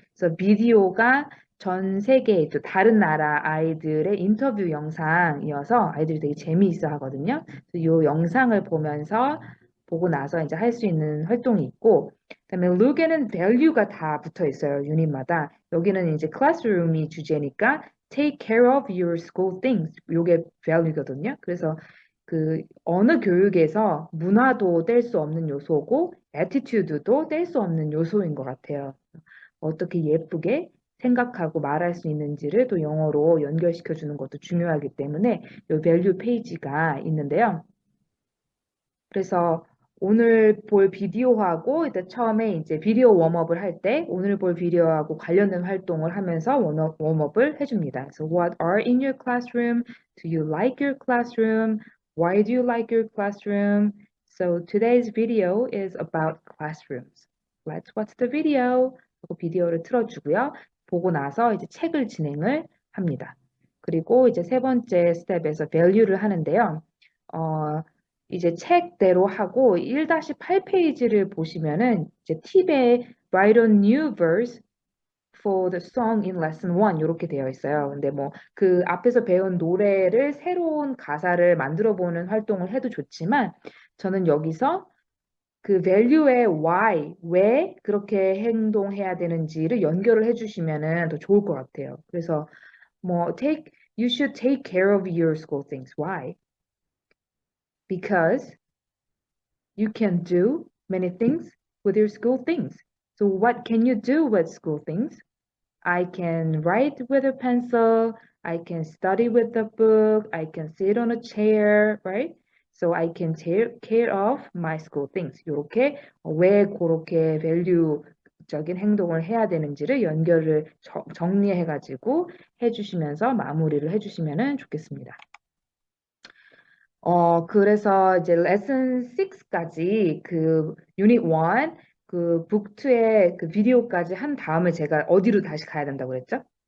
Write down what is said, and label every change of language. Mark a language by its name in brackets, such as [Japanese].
[Korean] 그래서 비디오가 전 세계 또 다른 나라 아이들의 인터뷰 영상이어서 아이들이 되게 재미있어 하거든요. 그래서 요 영상을 보면서 보고 나서 이제 할 수 있는 활동이 있고, 그다음에 룩에는 밸류가 다 붙어 있어요. 유닛마다. 여기는 이제 클래스룸이 주제니까 [English] take care of your school things. [Korean] 요게 밸류거든요. 그래서 그 어느 교육에서 문화도 뗄 수 없는 요소고 애티튜드도 뗄 수 없는 요소인 것 같아요. 어떻게 예쁘게 생각하고 말할 수 있는지를 또 영어로 연결시켜 주는 것도 중요하기 때문에 이 밸류 페이지가 있는데요. 그래서 오늘 볼 비디오하고 이제 처음에 이제 비디오 웜업을 할 때 오늘 볼 비디오하고 관련된 활동을 하면서 웜업을 해줍니다. [English] So what are in your classroom? Do you like your classroom? Why do you like your classroom? So today's video is about classrooms. Let's watch the video. [Korean] 하고 비디오를 틀어주고요. 보고 나서 이제 책을 진행을 합니다. 그리고 이제 세 번째 스텝에서 value를 하는데요. 이제 책대로 하고 1-8페이지를 보시면은 이제 팁에 [English] write a new verse for the song in lesson 1 [Korean] 이렇게 되어 있어요. 근데 뭐 그 앞에서 배운 노래를 새로운 가사를 만들어 보는 활동을 해도 좋지만 저는 여기서 그 value의 why, 왜 그렇게 행동해야 되는지를 연결을 해주시면은 더 좋을 것 같아요. 그래서 뭐 [English] you should take care of your school things. Why? Because you can do many things with your school things. So what can you do with school things? I can write with a pencil, I can study with a book, I can sit on a chair, right? So I can take care of my school things. [Korean] 이렇게 왜 그렇게 [English] value [Korean] 적인 행동을 해야 되는지를 연결을 정리해가지고 해주시면서 마무리를 해주시면 좋겠습니다. 그래서 이제 레슨 6까지 그 유닛 1, 그 북 2의 그 비디오까지 한 다음에 제가 어디로 다시 가야 된다고 그랬죠?